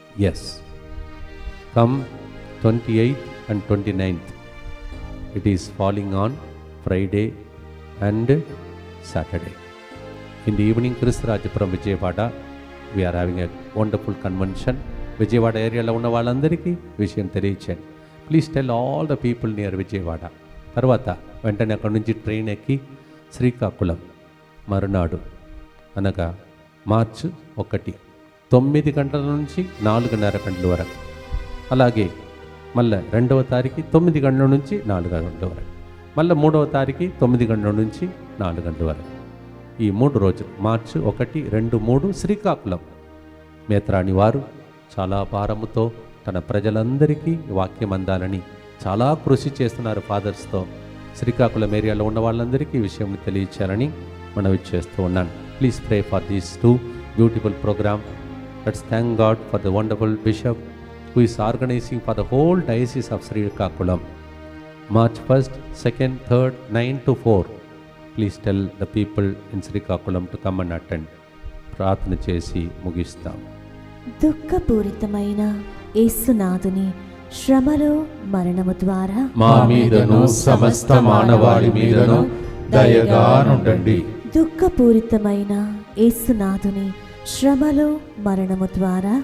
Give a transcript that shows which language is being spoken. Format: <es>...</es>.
<en>Yes, come 28th and 29th. It is falling on Friday and Saturday. In the evening, Kristurajapuram Vijayawada, we are having a wonderful convention.</en> <te>Vijayawada ఏరియాలో ఉన్న వాళ్ళందరికీ విషయం తెలియచేయండి.</te> <en>Please tell all the people near Vijayawada.</en> <te>తర్వాత వెంటనే అక్కడి నుంచి ట్రైన్ ఎక్కి శ్రీకాకుళం మరునాడు అనగా మార్చి 1 9 గంటల నుంచి 4:30 గంటల వరకు. అలాగే మళ్ళీ 2వ తారీఖు 9 గంటల నుంచి 4 గంటల వరకు. మళ్ళీ 3వ తారీఖు 9 గంటల నుంచి 4 గంటల వరకు. ఈ 3 రోజులు మార్చి 1, 2, 3 శ్రీకాకుళం. మేత్రాణి వారు చాలా భారముతో తన ప్రజలందరికీ వాక్యం అందాలని చాలా కృషి చేస్తున్నారు ఫాదర్స్తో. శ్రీకాకుళం ఏరియాలో ఉన్న వాళ్ళందరికీ ఈ విషయం తెలియచేయాలని మనవి చేస్తూ ఉన్నాను.</te> <en>Please pray for these 2 beautiful program. Let's thank God for the wonderful bishop who is organizing for the whole diocese of Srikakulam. March 1st, 2nd, 3rd, 9 to 4. Please tell the people in Srikakulam to come and attend.</en> <te>ప్రార్థన చేసి ముగిస్తాం. దుఃఖపూరితమైన యేసునాథుని శ్రమలు మరణము ద్వారా మా మీదను సమస్త మానవాళి మీదను దయగా నుండండి. దుఃఖపూరితమైన యేసునాథుని శ్రమలు మరణము ద్వారా</te>